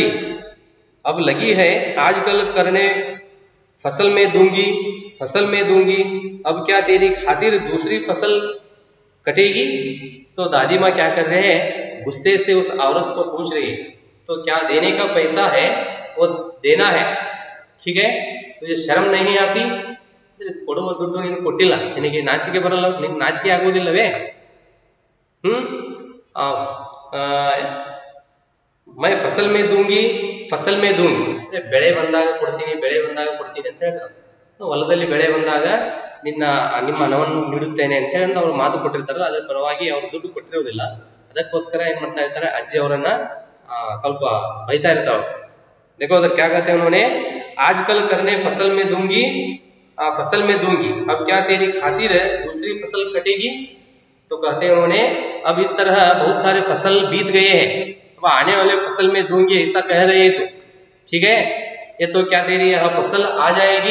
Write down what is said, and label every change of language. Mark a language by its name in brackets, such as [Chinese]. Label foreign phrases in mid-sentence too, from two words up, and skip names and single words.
[Hindi] अब लगी है आजकल करने फसल में दूंगी, अब क्या तेरी खातिर दूसरी फसल कटेगी? तो दादी माँ क्या कर रहे हैं, गुस्से से उस औरत को पूछ रही है, तो क्या देने का पैसा है वो देना है, ठीक है, तुझे शर्म नहीं आती? [Kannada] ಕೊಡುವ ದುಡ್ಡು ನೀನು ಕೊಟ್ಟಿಲ್ಲ, ನಿನಗೆ ನಾಚಿಕೆ ಬರಲ್ಲ? ನಿನಗೆ ನಾಚಿಕೆ ಆಗುವುದಿಲ್ಲವೇ? [Hindi] मैं फसल में दूंगी [Kannada] ಬೆಳೆ ಬಂದಾಗ ಕೊಡ್ತೀನಿ ಅಂತ ಹೇಳ್ತಾರೆ। ಹೊಲದಲ್ಲಿ ಬೆಳೆ ಬಂದಾಗ ನಿಮ್ಮ ಹಣವನ್ನು ನೀಡುತ್ತೇನೆ ಅಂತ ಹೇಳಿ ಅವ್ರು ಮಾತು ಕೊಟ್ಟಿರ್ತಾರಲ್ಲ, ಅದರ ಪರವಾಗಿ ಅವ್ರು ದುಡ್ಡು ಕೊಟ್ಟಿರೋದಿಲ್ಲ, ಅದಕ್ಕೋಸ್ಕರ ಏನ್ ಮಾಡ್ತಾ ಇರ್ತಾರೆ, ಅಜ್ಜಿ ಅವರನ್ನ ಸ್ವಲ್ಪ ಬೈತಾ ಇರ್ತಾಳೆ। [Hindi] देखो उधर क्या कहते हैं उन्होंने, आजकल करने फसल में दूंगी, अब क्या तेरी खातिर दूसरी फसल कटेगी? तो कहते हैं उन्होंने, अब इस तरह बहुत सारे फसल बीत गए हैं, अब आने वाले फसल में दूंगी ऐसा कह रहे तो, ठीक है, ये तो क्या तेरी यह फसल आ जाएगी?